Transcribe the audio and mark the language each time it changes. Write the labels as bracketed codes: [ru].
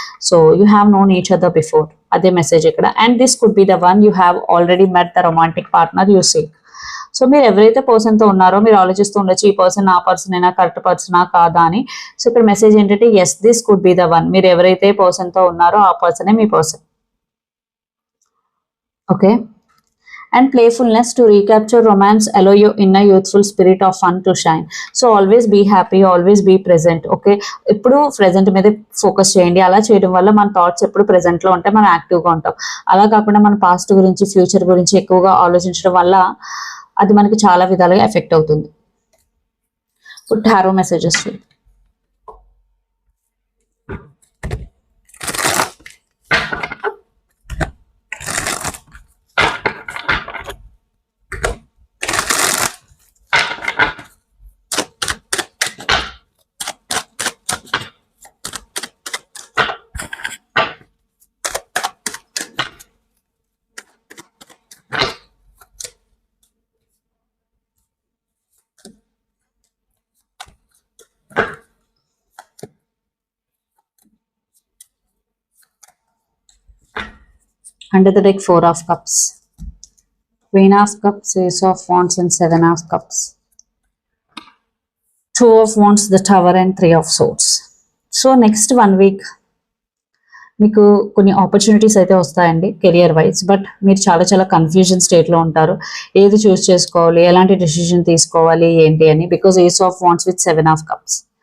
[en] so you have known each other before, [te] అదే message ఇక్కడ. [en] And this could be the one you have already met the romantic partner you seek. [te] So మీరు ఎవరైతే పర్సన్తో ఉన్నారో మీరు ఆలోచిస్తూ ఉండొచ్చు, ఈ పర్సన్ నా పర్సన్ అయినా, కరెక్ట్ పర్సనా కాదా అని. సో ఇక్కడ మెసేజ్ ఏంటంటే [en] Yes, this could be the one. [te] మీరు ఎవరైతే పర్సన్తో ఉన్నారో ఆ పర్సనే మీ person. [en] Okay, and playfulness to recapture romance, allow your inner youthful spirit of fun to shine. So always be happy, always be present. [te] Okay, ఎప్పుడు present మీద focus చేయండి. అలా చేయడం వల్ల మన థాట్స్ ఎప్పుడు ప్రెజెంట్లో ఉంటే మనం యాక్టివ్గా ఉంటాం. అలా కాకుండా మన పాస్ట్ గురించి, ఫ్యూచర్ గురించి ఎక్కువగా ఆలోచించడం వల్ల అది మనకి చాలా విధాలుగా ఎఫెక్ట్ అవుతుంది. ఇప్పుడు tarot messages. [en] Under the deck, 4 of Cups, Queen of Cups, Ace of Wands and 7 of Cups, 2 of Wands, the Tower and 3 of Swords. So next 1 week [te] మీకు కొన్ని ఆపర్చునిటీస్ అయితే వస్తాయండి కెరియర్ వైజ్, బట్ మీరు చాలా చాలా confusion స్టేట్లో ఉంటారు. ఏది చూస్ చేసుకోవాలి, ఎలాంటి డెసిషన్ తీసుకోవాలి ఏంటి అని. [en] Because ace of wands with 7 of cups.